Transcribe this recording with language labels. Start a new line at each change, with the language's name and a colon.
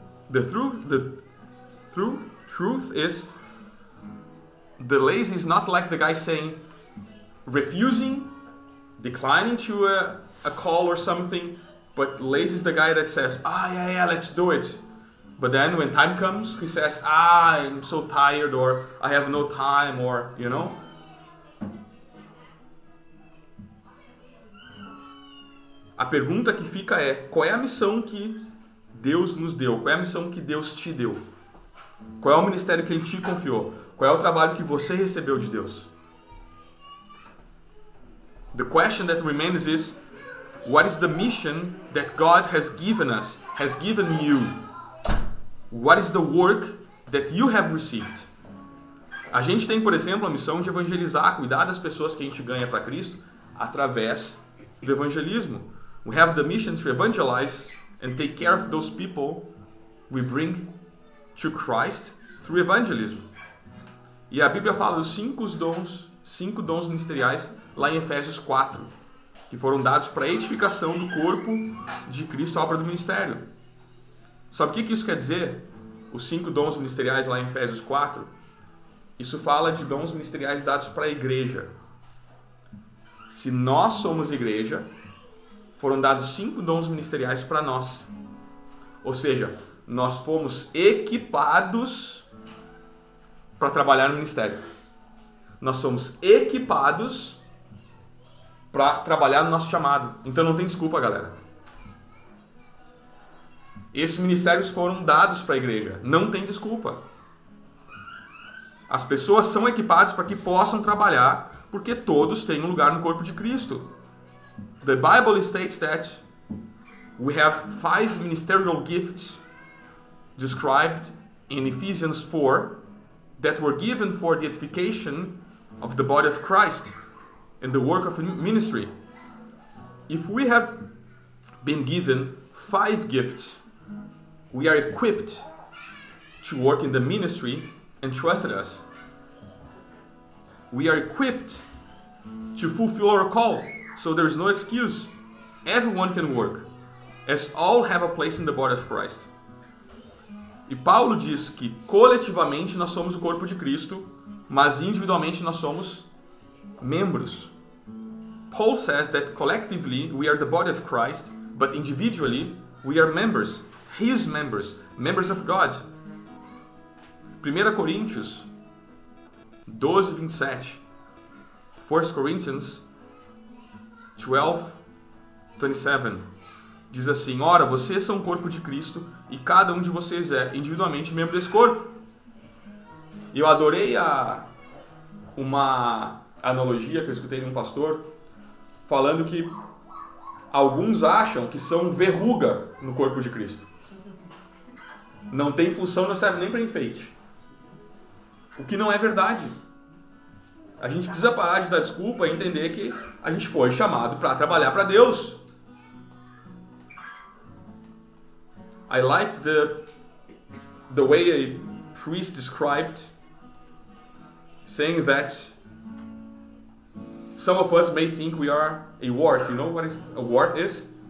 English: The truth is, the lazy is not like the guy saying, refusing, declining to a call or something, but lazy is the guy that says, yeah, let's do it. But then when time comes, he says, I'm so tired, or I have no time, or, you know.
Portuguese: A pergunta que fica é, qual é a missão que Deus nos deu? Qual é a missão que Deus te deu? Qual é o ministério que Ele te confiou? Qual é o trabalho que você recebeu de Deus?
English: The question that remains is, what is the mission that God has given us, has given you? What is the work that you have received?
Portuguese: A gente tem, por exemplo, a missão de evangelizar, cuidar das pessoas que a gente ganha para Cristo através do evangelismo.
English: We have the mission to evangelize and take care of those people we bring to Christ through evangelism.
Portuguese: E a Bíblia fala dos 5 dons ministeriais lá em Efésios 4, que foram dados para a edificação do corpo de Cristo, a obra do ministério. Sabe o que isso quer dizer? Os 5 dons ministeriais lá em Efésios 4, isso fala de dons ministeriais dados para a igreja. Se nós somos igreja, foram dados 5 dons ministeriais para nós. Ou seja, nós fomos equipados para trabalhar no ministério. Nós somos equipados para trabalhar no nosso chamado. Então não tem desculpa, galera. Esses ministérios foram dados para a igreja. Não tem desculpa. As pessoas são equipadas para que possam trabalhar, porque todos têm um lugar no corpo de Cristo.
English: The Bible states that we have 5 ministerial gifts described in Ephesians 4 that were given for the edification of the body of Christ and the work of ministry. If we have been given 5 gifts, we are equipped to work in the ministry entrusted us. We are equipped to fulfill our call, so there is no excuse. Everyone can work, as all have a place in the body of Christ.
Portuguese: E Paulo diz que coletivamente nós somos o corpo de Cristo, mas individualmente nós somos membros.
English: Paul says that collectively we are the body of Christ, but individually we are members, his members, members of God.
Portuguese: 1 Coríntios 12, 27.
English: 1 Corinthians 12, 27.
Portuguese: Diz assim: ora, vocês são o corpo de Cristo e cada um de vocês é individualmente membro desse corpo. E eu adorei uma analogia que eu escutei de um pastor falando que alguns acham que são verruga no corpo de Cristo. Não tem função, não serve nem para enfeite. O que não é verdade. A gente precisa parar de dar desculpa e entender que a gente foi chamado para trabalhar para Deus.
English: I liked the way a priest described, saying that some of us may think we are a wart. You know what a wart is?